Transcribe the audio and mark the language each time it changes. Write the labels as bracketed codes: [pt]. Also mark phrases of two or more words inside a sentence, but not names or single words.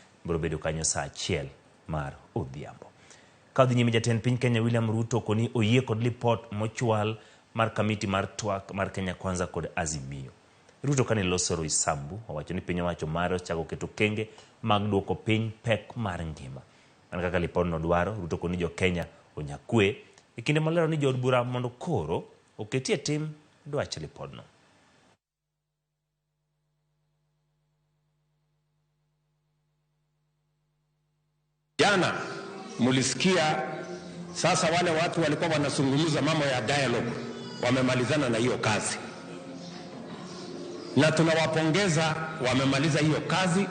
[luo] biro bedo kanyo saa 1 mar odhiambo. Kadhi nyime Jatend piny Kenya William Ruto koni oyie kod lipod mochwal mar komiti mar twak mar Kenya Kwanza kod Azimio. Ruto kane loso Roysambu owacho ni piny owacho mare chako keto kenge mag duoko piny pek mar ngima. An kaka lipod no dwaro, Ruto koni jo Kenya onyakwe e kinde malero ni jood bura mondo koro oketie tim dwach lipod no. [sw] Jana mulisikia sasa wale watu walikuwa wanazungumza mambo ya dialogue wamemalizana na hiyo kazi. Na tunawapongeza wamemaliza hiyo kazi.